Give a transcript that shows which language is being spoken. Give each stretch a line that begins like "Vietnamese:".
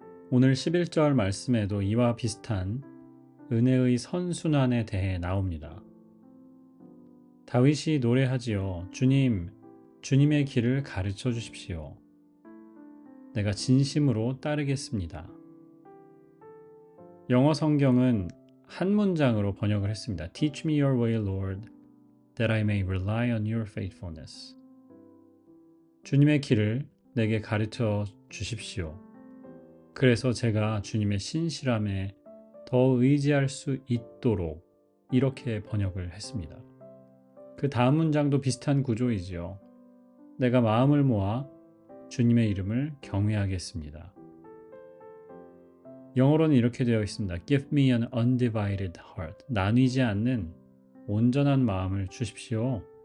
Korean: 오늘 11절 말씀에도 이와 비슷한 은혜의 선순환에 대해 나옵니다. 다윗이 노래하지요. 주님, 주님의 길을 가르쳐 주십시오. 내가 진심으로 따르겠습니다. 영어 성경은 한 문장으로 번역을 했습니다.
English: Teach me your way, Lord, that I may rely on your faithfulness.
Korean: 주님의 길을 내게 가르쳐 주십시오. 그래서 제가 주님의 신실함에 더 의지할 수 있도록 이렇게 번역을 했습니다. 그 다음 문장도 비슷한 구조이지요. 내가 마음을 모아 주님의 이름을 경외하겠습니다. 영어로는 이렇게 되어 있습니다.
English: Give me an undivided heart.
Korean: 나뉘지 않는 온전한 마음을 주십시오.